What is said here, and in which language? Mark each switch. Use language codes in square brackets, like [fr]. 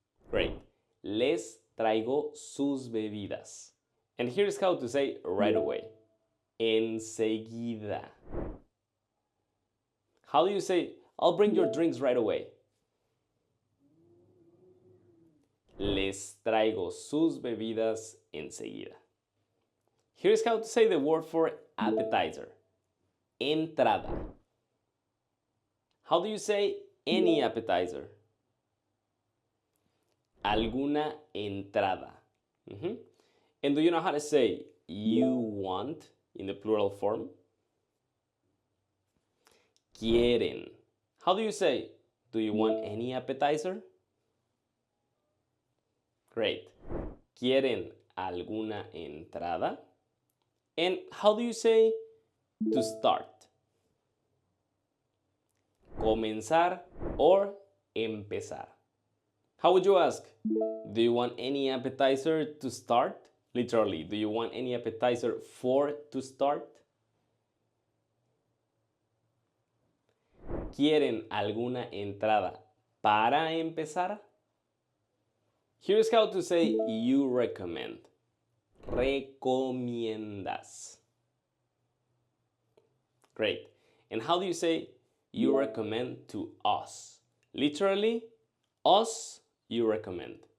[es] Great. Les traigo sus bebidas. [en] And here's how to say right away. [es] Enseguida. [en] How do you say, I'll bring your drinks right away? [es] Les traigo sus bebidas enseguida. [en] Here's how to say the word for appetizer. [es] Entrada. [en] How do you say any appetizer? [es] Alguna entrada. [en] And do you know how to say you want in the plural form? [es] Quieren. [en] How do you say, do you want any appetizer? Great. [es] ¿Quieren alguna entrada? [en] And how do you say to start? [es] Comenzar or empezar. [en] How would you ask? Do you want any appetizer to start? Literally, do you want any appetizer for to start? [es] ¿Quieren alguna entrada para empezar? [en] Here's how to say you recommend. [es] Recomiendas. [en] Great. And how do you say you recommend to us? Literally, us you recommend.